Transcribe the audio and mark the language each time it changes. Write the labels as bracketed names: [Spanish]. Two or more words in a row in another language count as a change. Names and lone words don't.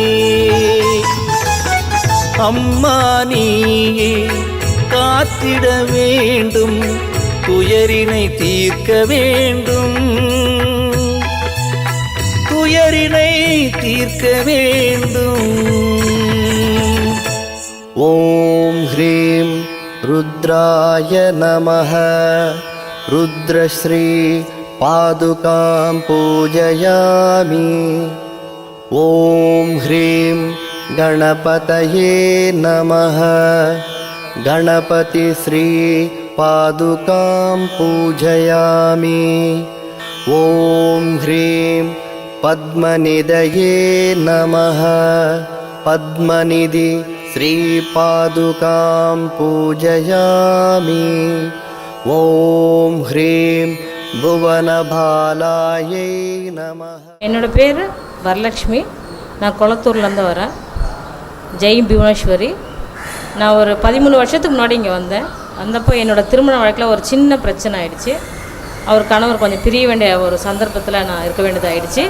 [Tamil] அம்மா நீயே காத்திட வேண்டும், துயரினை தீர்க்க வேண்டும், துயரினை தீர்க்க வேண்டும். [Sanskrit] ॐ ह्रीं रुद्राय नमः. रुद्रश्री पादुकां पूजयामि. ॐ ह्रीं गणपतये नमः गणपति श्री पादुकां पूजयामि ॐ ह्रीं पद्मनिधये नमः पद्मनिधि श्रीपादुकां पूजयामि ॐ ह्रीं भुवनबालायै नमः. [Tamil] என்னோட பேர் வரலக்ஷ்மி. நான் கொளத்தூர்லேருந்து வரேன். ஜெய் புவனேஸ்வரி. நான் ஒரு 13 வருஷத்துக்கு முன்னாடி இங்கே வந்தப்போ என்னோடய திருமண வழக்கில் ஒரு சின்ன பிரச்சனை ஆகிடுச்சு. அவர் கணவர் கொஞ்சம் பிரிய வேண்டிய ஒரு சந்தர்ப்பத்தில் நான் இருக்க வேண்டியதாகிடுச்சு.